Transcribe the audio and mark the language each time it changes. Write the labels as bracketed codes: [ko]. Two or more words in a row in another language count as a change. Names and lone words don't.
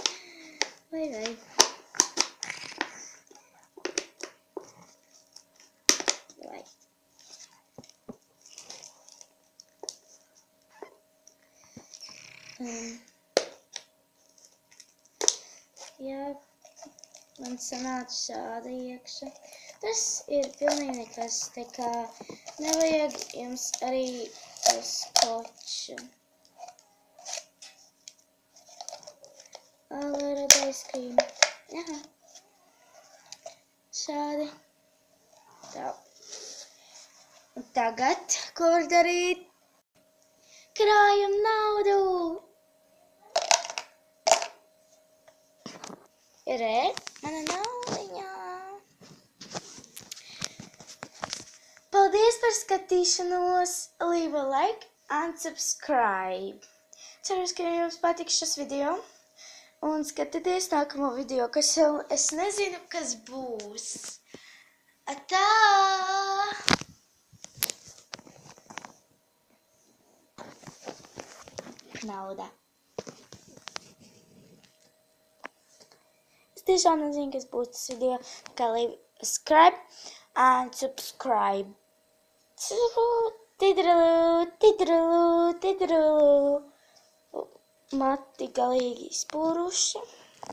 [lv] Vai. Jā. Man sanāca šāda iekša. Tas ir pilnīgi nekas, tā kā nevajag jums arī skoču. [en] Red ice cream. [lv] Aha. Šādi. Tā. Un tagad, ko var darīt? Krājam naudu! Re, mana naudiņā! Paldies par skatīšanos, [en] leave a like and subscribe. [lv] Ceru, ka jums patiks šis video. Un skatieties nākamo video, kas jau es nezinu, kas būs. Atā! Nauda. Es tiešām nezinu, kas būs tas video. [en] Kā leave a subscribe and subscribe. [lv] Mati galīgi izpūruši.